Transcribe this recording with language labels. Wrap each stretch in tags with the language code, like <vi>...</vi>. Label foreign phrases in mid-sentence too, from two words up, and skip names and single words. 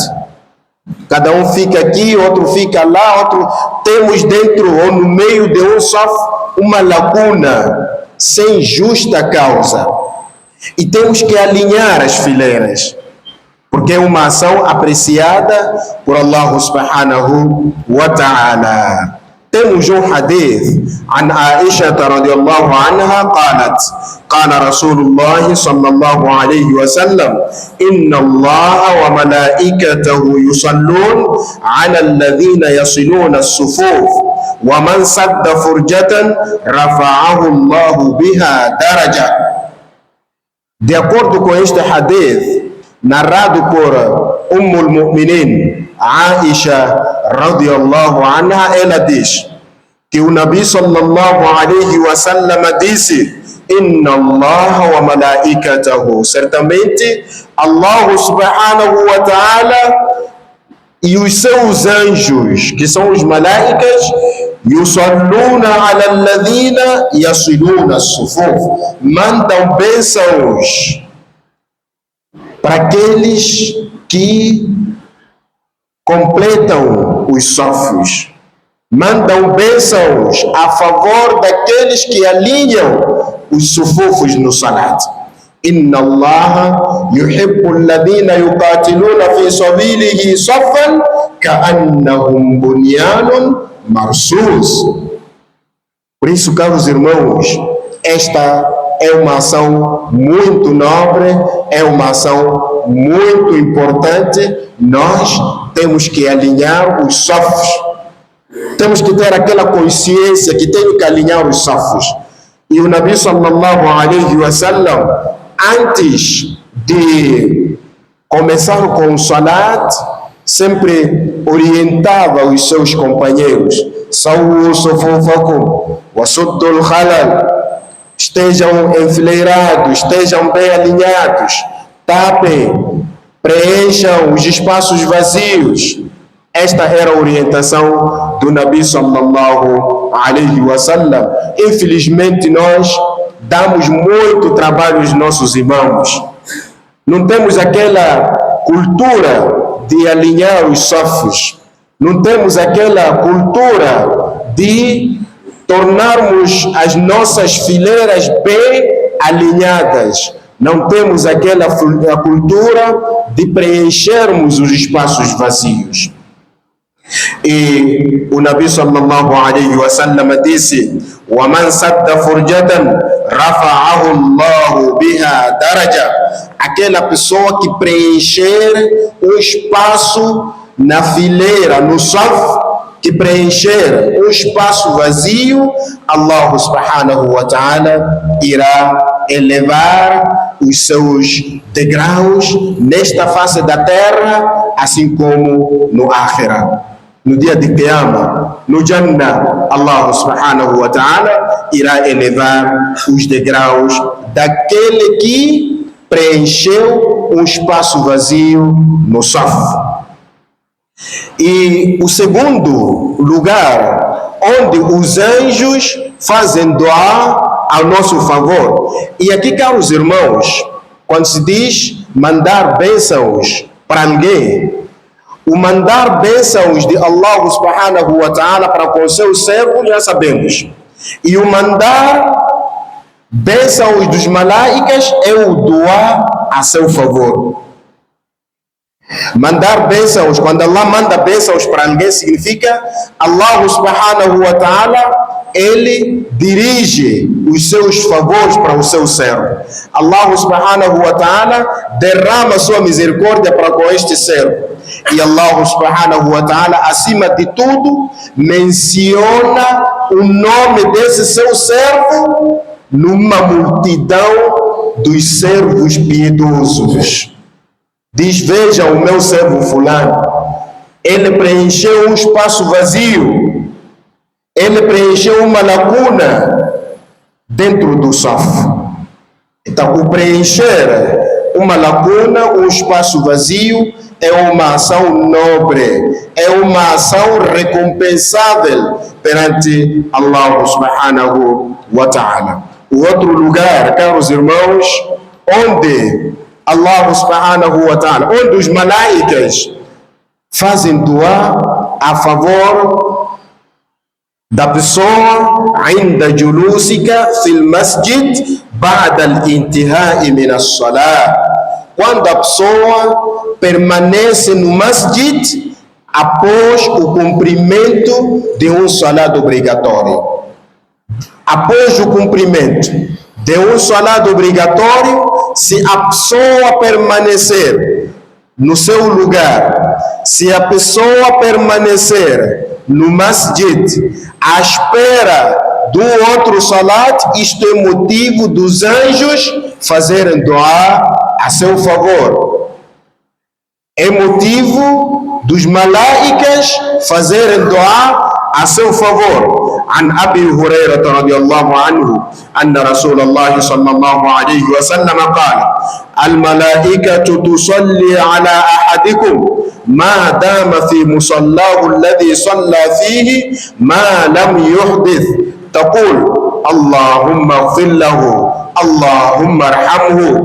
<pt>Cada um fica aqui, outro fica lá, outro... Temos dentro ou no meio de um saf uma lacuna sem justa causa. E temos que alinhar as fileiras, porque é uma ação apreciada por Allah</pt> <ar>سبحانه وتعالى.</ar> <pt>Temos um hadith</pt> <ar>عن عائشة رضي الله عنها قالت قال رسول الله صلى الله عليه وسلم إن الله وملائكته يصلون على الذين يصلون الصفوف ومن سد فرجة رفعه الله بها درجة.</ar> <pt>De acordo com este hadith narrado por</pt> <ar>أم المؤمنين عائشة رضي الله</ar> <pt>anha, ela diz que o Nabi</pt> <ar>صلى الله عليه وسلم</ar> <pt>disse:</pt> <ar>إن الله وملائكته,</ar> <pt>certamente Allah</pt> <ar>سبحانه وتعالى</ar> <pt>e os seus anjos, que são os malaicas,</pt> <ar>يصلون على الذين يصلون الصفوف,</ar> <pt>mandam bênçãos para aqueles que completam os safos, mandam bênçãos a favor daqueles que alinham os sufufos no salat.</pt> <ar>إن الله يحب الذين يقاتلون في سبيله صفا كأنهم بنيان مرصوص.</ar> <pt>Por isso, caros irmãos, esta é uma ação muito nobre, é uma ação muito importante. Nós temos que alinhar os safos. Temos que ter aquela consciência que tem que alinhar os safos. E o Nabi</pt> <ar>صلى الله عليه وسلم,</ar> <pt>antes de começar com o salat, sempre orientava os seus companheiros:</pt> <ar>سووا صفوفكم وسدوا الخلل.</ar> <pt>Estejam enfileirados, estejam bem alinhados, tapem, preencham os espaços vazios. Esta era a orientação do Nabi</pt> <ar>صلى الله عليه وسلم.</ar> <pt>Infelizmente, nós damos muito trabalho aos nossos irmãos. Não temos aquela cultura de alinhar os safos. Não temos aquela cultura de tornarmos as nossas fileiras bem alinhadas. Não temos aquela cultura de preenchermos os espaços vazios. E o Nabi</pt> <ar>صلى الله عليه وسلم</ar> <pt>disse:</pt> <ar>وَمَنْ سَدَّ فُرْجَةً رَفَعَهُ اللَّهُ بِهَا دَرَجَةً.</ar> <pt>Aquela pessoa que preencher um espaço na fileira, no saf, que preencher um espaço vazio, Allah</pt> <ar>سبحانه وتعالى</ar> <pt>irá elevar os seus degraus nesta face da terra, assim como no Akhirah. No dia de Qiyamah, no Jannah, Allah</pt> <ar>سبحانه وتعالى</ar> <pt>irá elevar os degraus daquele que preencheu um espaço vazio no saf. E o segundo lugar onde os anjos fazem doar ao nosso favor. E aqui, caros irmãos, quando se diz mandar bênçãos para alguém, o mandar bênçãos de Allah</pt> <ar>سبحانه وتعالى</ar> <pt>para com seus servos, já sabemos. E o mandar bênçãos dos malaicas é o doar a seu favor. Mandar bênçãos, quando Allah manda bênçãos para alguém, significa Allah</pt> <ar>سبحانه وتعالى,</ar> <pt>ele dirige os seus favores para o seu servo. Allah</pt> <ar>سبحانه وتعالى</ar> <pt>derrama sua misericórdia para com este servo. E Allah</pt> <ar>سبحانه وتعالى,</ar> <pt>acima de tudo, menciona o nome desse seu servo numa multidão dos servos piedosos. Diz: vejam o meu servo fulano, ele preencheu um espaço vazio, ele preencheu uma lacuna dentro do saf. Então, o preencher uma lacuna, um espaço vazio, é uma ação nobre, é uma ação recompensável perante Allah</pt> <ar>سبحانه وتعالى.</ar> <pt>O outro lugar, caros irmãos, onde Allah</pt> <ar>سبحانه وتعالى,</ar> <pt>onde os malaicas fazem dua a favor da pessoa ainda</pt> <ar>جلوسك في المسجد بعد الانتهاء من الصلاة,</ar> <pt>quando a pessoa permanece no masjid após o cumprimento de um salat obrigatório. Após o cumprimento de um salat obrigatório, se a pessoa permanecer no seu lugar, se a pessoa permanecer no masjid à espera do outro salat, isto é motivo dos anjos fazerem dua a seu favor. É motivo dos malaicas fazerem dua a seu favor.</pt> <ar>عن أبي هريرة رضي الله عنه أن رسول الله صلى الله عليه وسلم قال: الملائكة تصلي على أحدكم ما دام في مصلاه الذي صلى فيه ما لم يحدث، تقول اللهم اغفر له اللهم ارحمه.</ar>